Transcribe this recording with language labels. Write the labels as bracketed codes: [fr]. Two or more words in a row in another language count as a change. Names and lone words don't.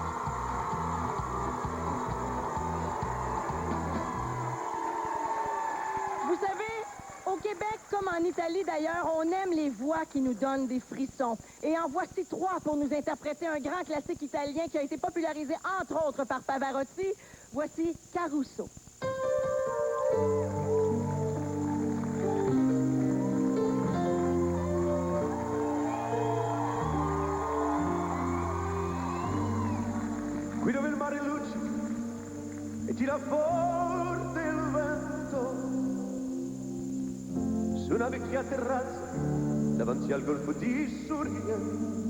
[fr] Vous savez, au Québec, comme en Italie d'ailleurs, on aime les voix qui nous donnent des frissons. Et en voici 3 pour nous interpréter un grand classique italien qui a été popularisé entre autres par Pavarotti. Voici Caruso. [it] Qui dove il mare luce e tira forte il vento, su una vecchia terrazza davanti al golfo di Sorrento.